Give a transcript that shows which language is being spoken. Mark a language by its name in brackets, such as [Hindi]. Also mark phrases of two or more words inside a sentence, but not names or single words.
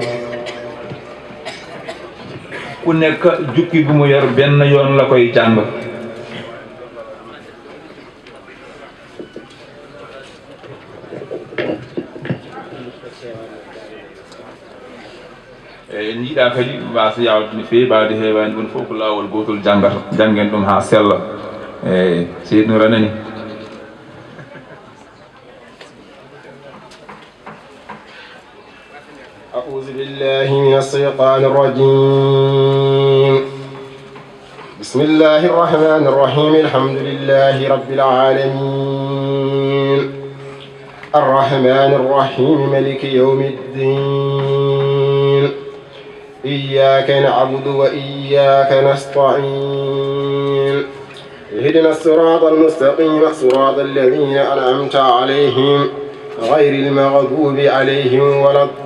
[Wolof] ku nekk jukki bu mu yor benn yoon la koy jàng [Fula] en jiiɗa kadi mbasa yawde no feewi mbawde heewani ɗum fof ko laawol gotol janggata janggen ɗum ha sella eyyi Seydou Nour anani [Arabic] أعوذ بالله من الشيطان الرجيم بسم الله الرحمن الرحيم الحمد لله رب العالمين الرحمن الرحيم ملك يوم الدين إياك نعبد وإياك نستعين اهدنا الصراط المستقيم صراط الذين أنعمت عليهم غير المغضوب عليهم ولا